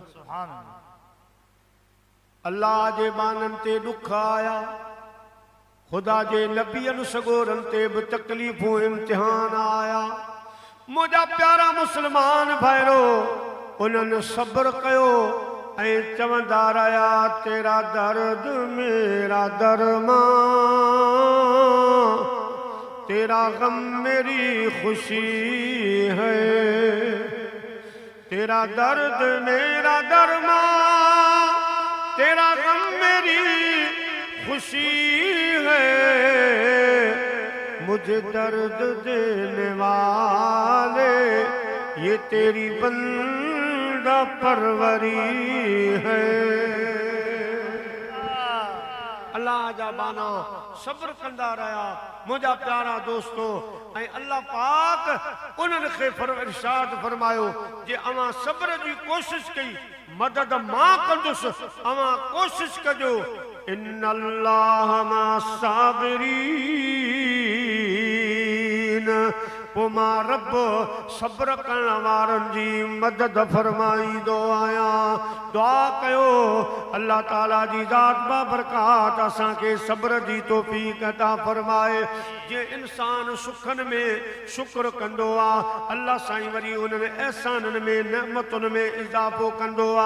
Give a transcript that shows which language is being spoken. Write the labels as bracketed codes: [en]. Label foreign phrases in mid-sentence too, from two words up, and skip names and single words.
[sd] अल्लाह जे बानन ते दुख आया, खुदा जे नबियन सगोरन ते भी तकलीफूं इम्तिहान आया। मुझा प्यारा मुसलमान भाइरो उन्हनि सब्र कयो ऐं चवंदा रहिया, [ur] تیرا درد میرا درماں، تیرا غم میری خوشی ہے، تیرا درد میرا درماں، تیرا غم میری خوشی ہے، مجھے درد دینے والے یہ تیری بندہ پروری ہے. [sd] अल्लाह जा बाना सब्र कंदा रहा मुझा प्यारा दोस्तों। ऐं अल्लाह पाक उन्हनि खे इरशाद फरमायो जे अवां सब्र जी कोशिश कई, मदद मां कंदुसि, अवां कोशिश कजो। [ar] إن الله مع الصابرين, [sd] पो मां रब सब्र करण वारन जी मदद फरमाईंदो आहियां। दुआ कयो अल्लाह ताला जी ज़ात बाबरकात असां के सब्र जी तौफीक अता फरमाए। जे इंसान सुखन में शुक्र कंदो आ, अल्लाह साईं वरी उन्हनि एहसाननि में नेमतुनि में इज़ाफ़ो कंदो आ।